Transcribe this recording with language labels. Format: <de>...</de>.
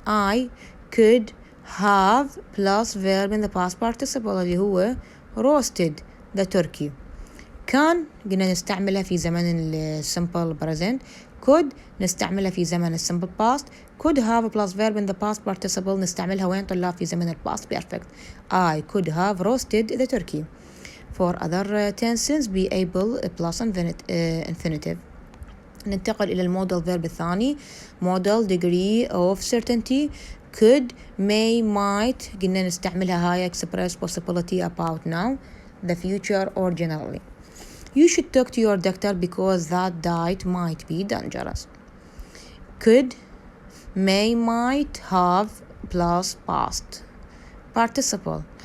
<en>I could have plus verb in the past participle</en> <ar>اللي هو</ar> <en>roasted the turkey.</en> <ar>كان قلنا نستعملها في زمن simple present.</ar> <en>could</en> <ar>نستعملها في زمن</ar> <en>simple past. could have plus verb in the past participle</en> <ar>نستعملها وين طلاب في زمن</ar> <en>past perfect. I could have roasted the turkey. For other tenses be able plus infinitive.</en> <ar>ننتقل إلى الموديل verb الثاني.</ar> <en>model degree of certainty. could may might</en> <ar>قلنا نستعملها هاي</ar> <en>express possibility about now, the future or generally. You should talk to your doctor because that diet might be dangerous. Could, may, might, have, plus past participle.</en>